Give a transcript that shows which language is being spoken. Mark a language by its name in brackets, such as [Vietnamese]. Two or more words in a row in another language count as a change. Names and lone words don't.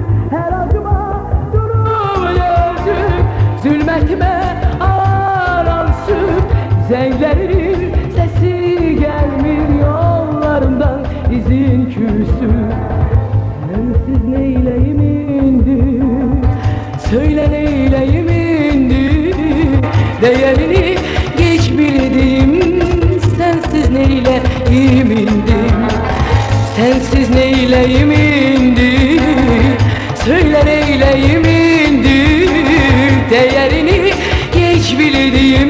[Azerbaijani] Hər acıma durub döndüm, zülmətimə aransıb, zənglərinin səsi gəlmir yollarımdan, izin küsüb. [Turkish] Sensiz neyleyim indi, söyle neyleyim indi, değerini geç bildim. Sensiz neyleyim indi, sensiz neyleyim indi, söyle neyleyim indi, değerini geç bildim.